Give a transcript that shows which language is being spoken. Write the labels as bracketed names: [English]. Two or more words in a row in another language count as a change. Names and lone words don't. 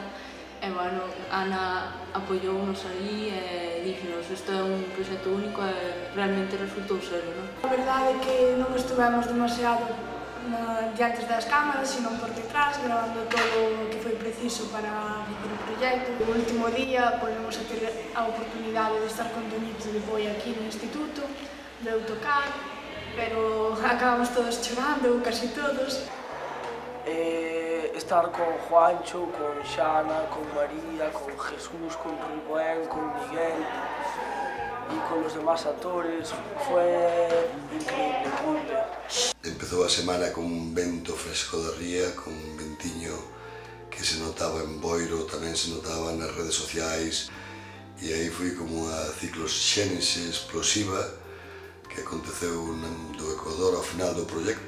[Galician] E, bueno, Ana apoyounos aí e díxenos isto é un proxecto único e realmente resultou serlo, non? A verdade é que non estivemos demasiado diante das cámaras, sino por detrás, grabando todo o que foi preciso para facer o proxecto. O último día volvemos a ter a oportunidade de estar con Toñito de Boi aquí no instituto, de tocar, pero acabamos todos chorando, casi todos. [Spanish] Estar con Juancho, con Xana, con María, con Jesús, con Rubén, con Miguel y con los demás actores fue increíble. [Galician] Empezou a semana con un vento fresco de ría, con un ventiño que se notaba en Boiro, tamén se notaba nas redes sociais, e aí foi como unha cicloxénese explosiva que aconteceu do Ecuador ao final do proxecto.